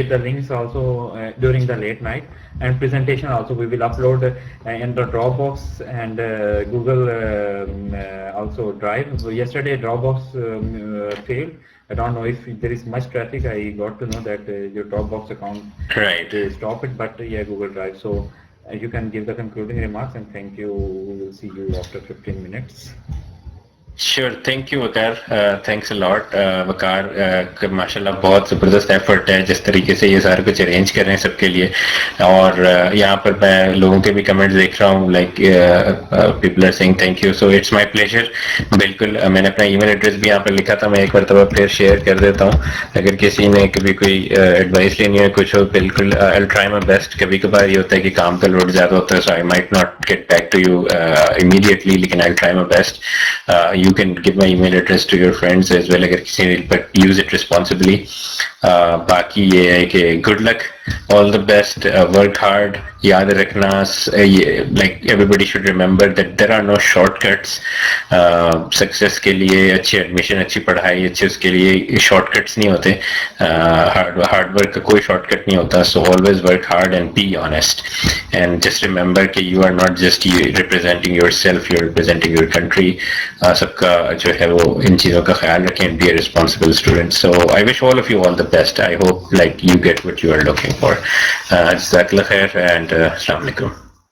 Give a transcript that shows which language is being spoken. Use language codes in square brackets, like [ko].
[en] with the links also during the late night. And presentation also we will upload in the Dropbox and Google also Drive. Yesterday Dropbox failed. I don't know if there is much traffic. I got to know that your Dropbox account Right. they stop it, but yeah, Google Drive. So you can give the concluding remarks, and thank you. We will see you after 15 minutes. Sure, thank you [hi] Waqar, [en] thanks a lot [hi] वकार, माशाल्लाह बहुत ज़बरदस्त effort है जिस तरीके से ये सारा कुछ अरेंज कर रहे हैं सबके लिए. और यहाँ पर मैं लोगों के भी कमेंट्स देख रहा हूँ, [en] Like people are saying thank you. So it's my pleasure. [hi] बिल्कुल मैंने अपना ईमेल एड्रेस भी यहाँ पर लिखा था, मैं एक बार फिर शेयर कर देता हूँ. अगर किसी ने कभी कोई एडवाइस लेनी है कुछ हो, बिल्कुल [en] I will try my best. [hi] कभी कभार ये होता है कि काम का लोड ज़्यादा होता है, [en] so I might not get back to you immediately, [hi] लेकिन [en] I will try my best. You can give my email address to your friends as well, [hi] अगर किसी ने, [en] but use it responsibly. [hi] बाकी ये है कि [en] good luck, all the best, work hard. [hi] याद रखना, [en] like everybody should remember that there are no shortcuts. [hi] Success के लिए अच्छी admission, अच्छी पढ़ाई, अच्छे उसके लिए shortcuts नहीं होते. Hard work का कोई shortcut नहीं होता. [en] So always work hard and be honest. And just remember कि you are not just representing yourself, you are representing your country. [hi] सबका जो है वो इन चीज़ों का ख्याल रखें [en] and be a responsible student. So I wish all of you all the best. I hope like you get what you are looking for. Jazakallah khair and Assalamu alaikum.